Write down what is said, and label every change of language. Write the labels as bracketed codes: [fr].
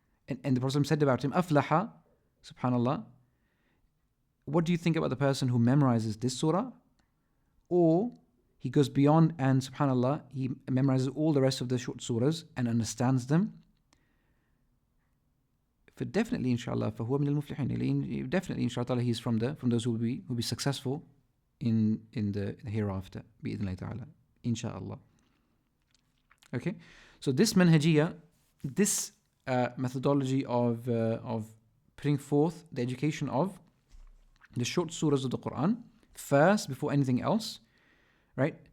[en] And the Prophet said about him, Aflaha, subhanallah. What do you think about the person who memorizes this surah? Or he goes beyond and, subhanallah, he memorizes all the rest of the short surahs and understands them? Definitely, inshallah, [ar] فَهُوَ مِنَ الْمُفْلِحِينَ. [en] Definitely, inshallah, he's from those who will be successful in the hereafter, بِإِذْنِ اللَّهِ تَعَالَى, inshallah. Okay, so this manhajiyah, this methodology of putting forth the education of the short surahs of the Quran first before anything else, right?